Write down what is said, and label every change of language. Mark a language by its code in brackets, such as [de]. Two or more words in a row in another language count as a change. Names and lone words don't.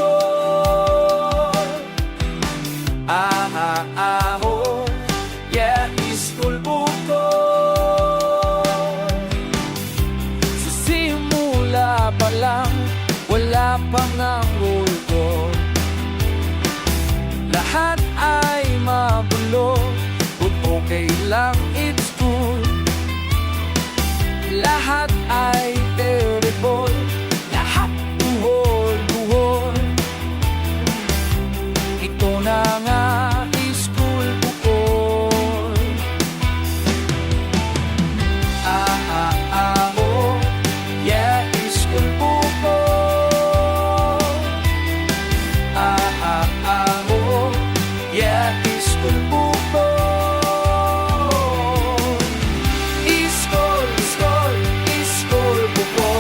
[tl] Ahon, ya school ko. Sa simula pa lang, wala pang ang role ko. Lahat ay mabulo, [en] but okay [tl] lang, [en] it's cool. [tl] Lahat ay terrible, lahat buhol-buhol. Ito na nga school bukol. Ahon, yeah, school bukol. Ahon, yeah, school bukol. Iskol, iskol, iskol bukol.